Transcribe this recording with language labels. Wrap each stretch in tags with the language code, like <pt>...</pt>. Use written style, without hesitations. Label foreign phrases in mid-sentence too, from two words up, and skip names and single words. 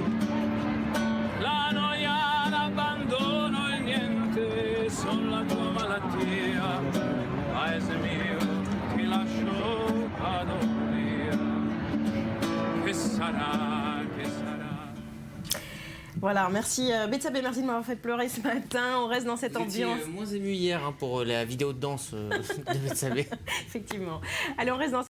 <it>la noia, l'abbandono e niente, son la tua malattia, paese mio, ti lascio adormire, che sarà, che sarà.</it> <fr>Voilà, merci Betsabé, merci de m'avoir fait pleurer ce matin. On reste dans cette ambiance. Moins ému hier pour la vidéo de danse de Betsabé. Effectivement. Allez, on reste dans</fr>